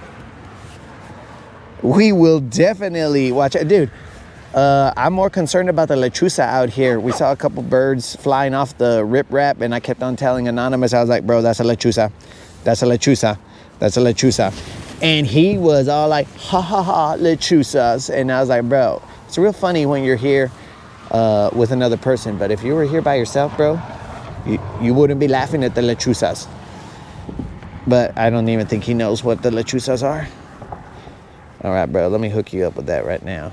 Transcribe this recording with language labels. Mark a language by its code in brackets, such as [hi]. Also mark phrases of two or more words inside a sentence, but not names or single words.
[en] We will definitely watch it. Dude, I'm more concerned about the lechuza out here. We saw a couple birds flying off the riprap, and I kept on telling Anonymous, I was like, bro, that's a lechuza. That's a lechuza. That's a lechuza. And he was all like, ha ha ha, lechuzas. And I was like, bro, it's real funny when you're here with another person, but if you were here by yourself, bro, you wouldn't be laughing at the lechuzas. But I don't even think he knows what the lechuzas are. All right, bro, let me hook you up with that right now.